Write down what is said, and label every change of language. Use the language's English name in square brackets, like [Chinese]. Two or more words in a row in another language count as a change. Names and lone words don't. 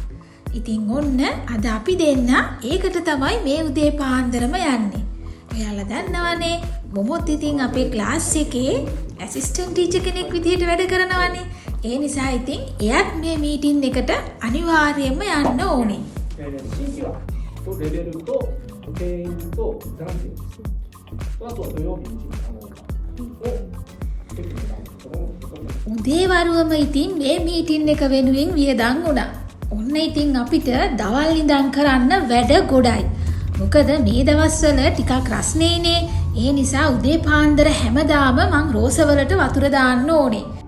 [Sinhala] ඉතින් ඔන්න අද අපි දෙන්න ඒකට තමයි මේ උදේ පාන්දරම යන්නේ. ඔයාලා දන්නවනේ මොමොත් ඉතින් අපේ ක්ලාස් එකේ ඇසිස්ටන්ට් ටීචර් කෙනෙක් විදිහට වැඩ කරනවානේ. ඒ නිසා ඉතින් එයාත් මේ මීටින් එකට අනිවාර්යයෙන්ම යන්න ඕනේ. [Japanese] 新規はとレベルと定員と男性です。あとは土曜日に [Sinhala] උදේ වරුවම ඉතින් මේ මීටින් එක වෙනුවෙන් වියදම් වුණා. ඔන්න ඉතින් අපිට දවල් ඉඳන් කරන්න වැඩ ගොඩයි. මොකද මේ දවස්වල ටිකක් රස්නේනේ. ඒ නිසා උදේ පාන්දර හැමදාම මං රෝසවලට වතුර දාන්න ඕනේ.